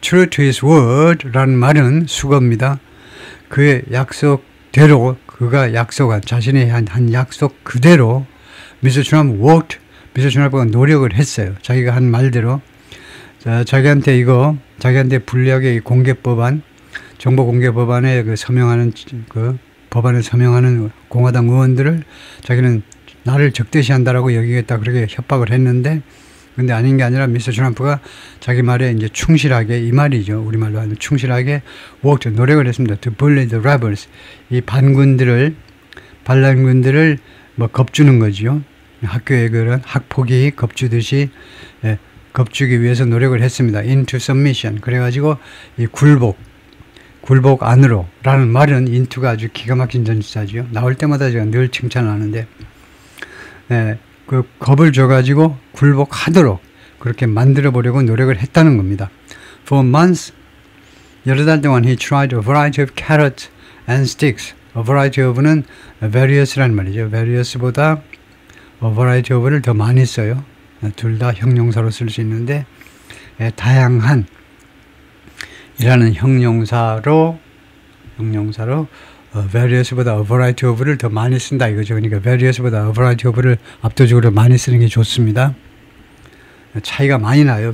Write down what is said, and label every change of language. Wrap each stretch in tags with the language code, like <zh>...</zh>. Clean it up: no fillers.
<en>True to his word</en> <ko>라는 말은 수거입니다. 그의 약속대로, 그가 약속한, 자신이 한 약속 그대로 미스터 트럼프 worked, 미스터 트럼프가 노력을 했어요. 자기가 한 말대로. 자기한테 불리하게 공개법안, 정보공개법안에 서명하는, 법안에 서명하는 공화당 의원들을 자기는 나를 적대시한다라고 여기겠다, 그렇게 협박을 했는데, 근데 아닌 게 아니라 미스터 트럼프가 자기 말에 이제 충실하게, 이 말이죠. 우리말로 하면 충실하게 worked, 노력을 했습니다.</ko> <en>To bully the rebels.</en> <ko>이 반란군들을 겁주는 거죠. 학교에 그런 학폭이 겁주듯이 겁주기 위해서 노력을 했습니다.</ko> <en>into submission.</en> <ko>그래가지고 이 굴복 안으로 라는 말은 into가 아주 기가 막힌 전치사죠. 나올 때마다 제가 늘 칭찬하는데, 그 겁을 줘가지고 굴복하도록 그렇게 만들어 보려고 노력을 했다는 겁니다.</ko> <en>For months,</en> <ko>여러 달 동안</ko> <en>he tried a variety of carrots and sticks.</en> <ko>A variety of는 various라는 말이죠. various보다 a variety of를 더 많이 써요. 둘 다 형용사로 쓸 수 있는데, 다양한 이라는 형용사로 various보다 a variety of를 더 많이 쓴다 이거죠. 그러니까 various보다 a variety of를 압도적으로 많이 쓰는 게 좋습니다. 차이가 많이 나요.</ko>